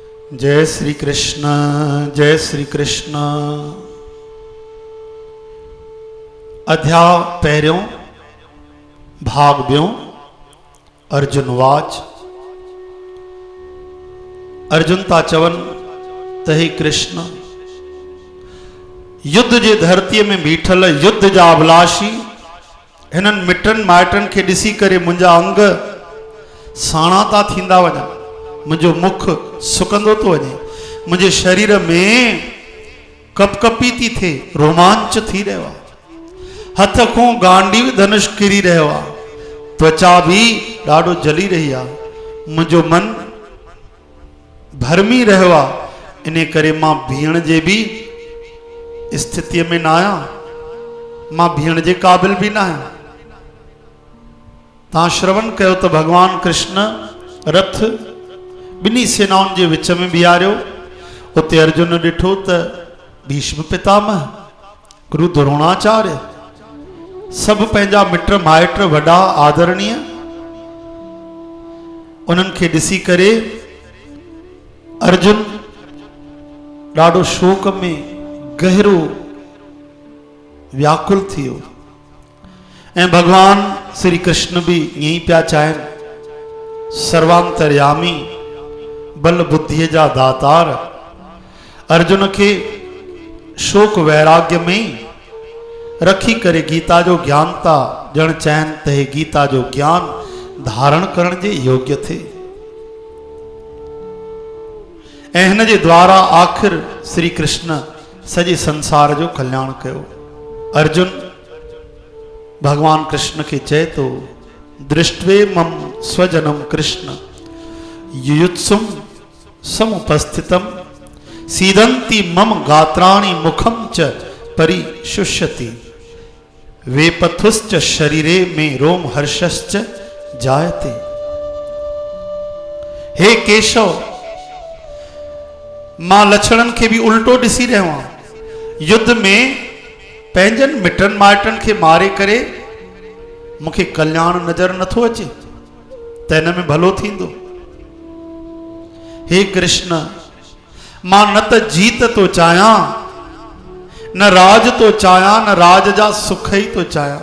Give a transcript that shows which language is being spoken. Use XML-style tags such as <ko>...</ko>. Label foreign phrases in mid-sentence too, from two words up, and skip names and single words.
<sd>जय श्री कृष्ण, जय श्री कृष्ण। अध्याय पहिरियों भाग ॿियों।</sd> <sa>अर्जुन वाच।</sa> <sd>अर्जुन था चवन त हे कृष्ण, युद्ध जे धरतीअ में बीठल युद्ध जा अभिलाषी हिननि मिटनि माइटनि खे ॾिसी करे मुंहिंजा अंग साणा था थींदा वञनि, मुंहिंजो मुख सुकंदो थो वञे, मुंहिंजे शरीर में कपकपी थी थिए, रोमांच थी रहियो आहे, हथ खां गांडीव धनुष किरी रहियो आहे, त्वचा बि ॾाढो जली रही आहे, मुंहिंजो मन भरमी रहियो आहे। इन करे मां बीहण जे बि स्थितीअ में न आहियां, मां बीहण जे क़ाबिल बि न आहियां। तव्हां श्रवण कयो त भगवान कृष्ण रथ ॿिन्ही सेनाउनि जे विच में बीहारियो। उते अर्जुन ॾिठो त भीष्म पितामह, गुरु द्रोणाचार्य, सभु पंहिंजा मिट माइट वॾा आदरणीय, उन्हनि खे ॾिसी करे अर्जुन ॾाढो शोक में गहरो व्याकुल थी वियो। ऐं भगवान श्री कृष्ण बि ईअं ई पिया चाहिनि। सर्वांतर्यामी बल बुद्धि जा दातार अर्जुन के शोक वैराग्य में रखी करे गीता जो ज्ञान था ॼण चाहिनि त हे गीता जो ज्ञान धारण करण जे योग्य थे। ऐं हिन जे द्वारा आखिर श्री कृष्ण सॼे संसार जो कल्याण कयो। अर्जुन भगवान कृष्ण के चए तो,</sd> <sa>दृष्ट्वे मम स्वजनम कृष्ण युयुत्सुम समुपस्थितम सीदंती मम गात्राणि मुखम च परिशुष्यति वेपथुश्च शरीरे में रोम हर्षश्च जायते।</sa> <sd>हे केशव, मां लक्षणन के भी उल्टो ॾिसी रहियो आहियां। युद्ध में पंहिंजनि मिटनि माइटनि खे मारे करे मूंखे कल्याण नज़र नथो अचे त हिन में भलो थींदो। हे कृष्ण, मां न त जीत तो चाहियां, न राज तो चाहियां, न राज जा सुख ई तो चाहियां।</sd>